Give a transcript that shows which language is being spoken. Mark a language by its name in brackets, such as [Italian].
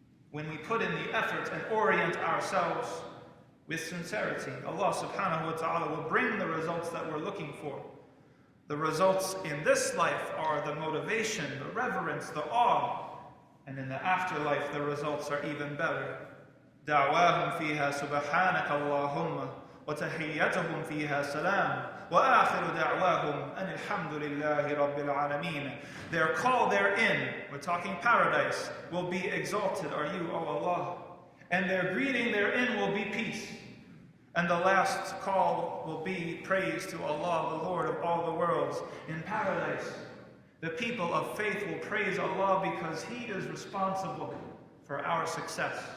[English] When we put in the effort and orient ourselves with sincerity, Allah subhanahu wa ta'ala will bring the results that we're looking for. The results in this life are the motivation, the reverence, the awe. And in the afterlife, the results are even better. [Arabic] دعواهم فيها سبحانك اللهم وتحيتهم فيها سلام وآخر دعواهم أن الحمد لله رب العالمين. [English] Their call therein, we're talking paradise, will be exalted are you, O Allah. And their greeting therein will be peace. And the last call will be praise to Allah, the Lord of all the worlds. In paradise, the people of faith will praise Allah because He is responsible for our success.